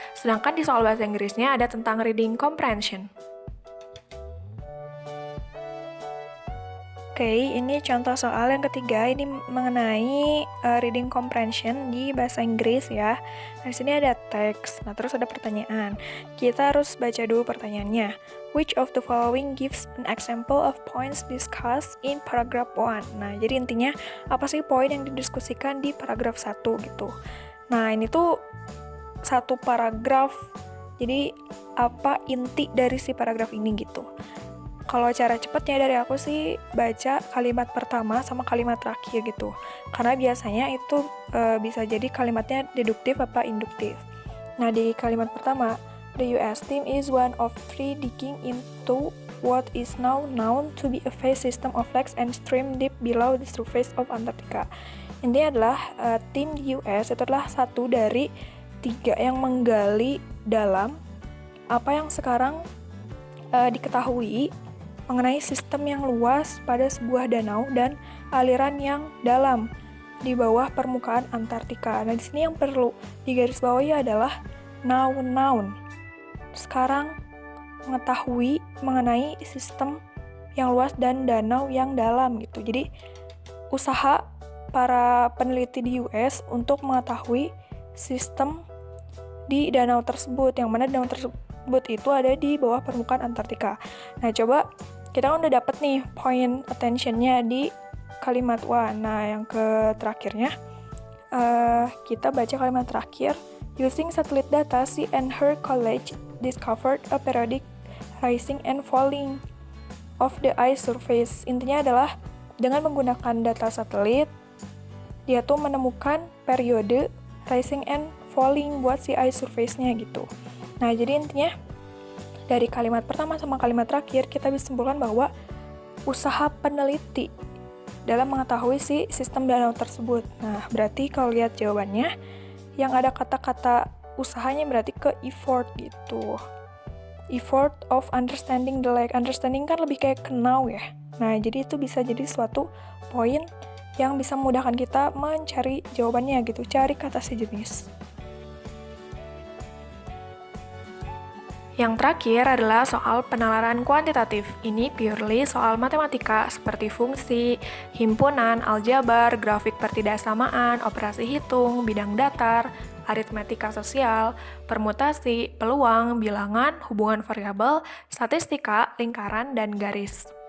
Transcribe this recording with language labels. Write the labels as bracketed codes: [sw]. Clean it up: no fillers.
[id] Sedangkan di soal bahasa Inggrisnya ada tentang reading comprehension. Oke, ini contoh soal yang ketiga, ini mengenai reading comprehension di bahasa Inggris ya. Nah, di sini ada teks, nah terus ada pertanyaan. Kita harus baca dulu pertanyaannya. [en] Which of the following gives an example of points discussed in paragraph 1? [id] Nah, jadi intinya apa sih poin yang didiskusikan di paragraf 1 gitu. Nah, ini tuh satu paragraf, jadi apa inti dari si paragraf ini gitu. Kalau cara cepatnya dari aku sih baca kalimat pertama sama kalimat terakhir gitu. Karena biasanya itu bisa jadi kalimatnya deduktif apa induktif. Nah, di kalimat pertama, [en] the US team is one of 3 digging into what is now known to be a vast system of lakes and stream deep below the surface of Antarctica. [id] Intinya adalah tim US itu adalah satu dari 3 yang menggali dalam apa yang sekarang diketahui mengenai sistem yang luas pada sebuah danau dan aliran yang dalam di bawah permukaan Antartika. Nah, di sini yang perlu digarisbawahi adalah noun. Sekarang mengetahui mengenai sistem yang luas dan danau yang dalam gitu. Jadi, usaha para peneliti di US untuk mengetahui sistem di danau tersebut, yang mana danau tersebut itu ada di bawah permukaan Antartika. Nah, coba kita udah dapet nih point attention-nya di kalimat wa. Nah, yang ke terakhirnya, kita baca kalimat terakhir. [en] Using satellite data, she and her colleague discovered a periodic rising and falling of the ice surface. [id] Intinya adalah dengan menggunakan data satelit, dia tuh menemukan periode [en] rising and falling [id] buat si [en] ice surface- [id] nya gitu. Nah, jadi intinya dari kalimat pertama sama kalimat terakhir, kita bisa simpulkan bahwa usaha peneliti dalam mengetahui si sistem danau tersebut. Nah, berarti kalau lihat jawabannya, yang ada kata-kata usahanya berarti ke effort gitu. [en] Effort of understanding the lake. [id] Understanding kan lebih kayak kenal ya. Nah, jadi itu bisa jadi suatu poin yang bisa memudahkan kita mencari jawabannya gitu, cari kata sejenis. Yang terakhir adalah soal penalaran kuantitatif. Ini purely soal matematika seperti fungsi, himpunan, aljabar, grafik pertidaksamaan, operasi hitung, bidang datar, aritmetika sosial, permutasi, peluang, bilangan, hubungan variabel, statistika, lingkaran, dan garis.